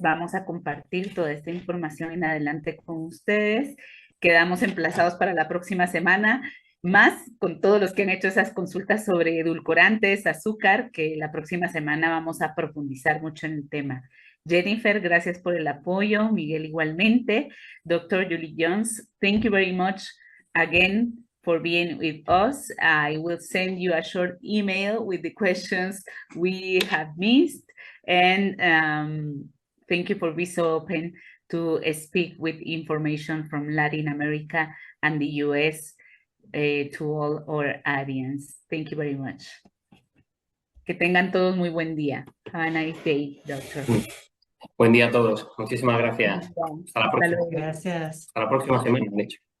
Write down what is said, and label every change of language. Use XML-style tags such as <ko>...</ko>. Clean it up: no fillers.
<es>Vamos a compartir toda esta información en adelante con ustedes. Quedamos emplazados para la próxima semana, más con todos los que han hecho esas consultas sobre edulcorantes, azúcar, que la próxima semana vamos a profundizar mucho en el tema. Jennifer, gracias por el apoyo. Miguel, igualmente. Dr.</es> <en>Julie Jones, thank you very much again for being with us. I will send you a short email with the questions we have missed. And thank you for being so open to speak with information from Latin America and the US to all our audience. Thank you very much.</en> <es>Que tengan todos muy buen día.</es> <en>Have a nice day, doctor.</en> <es>Buen día a todos. Muchísimas gracias. Hasta la próxima. Gracias. Hasta la próxima semana, de hecho.</es>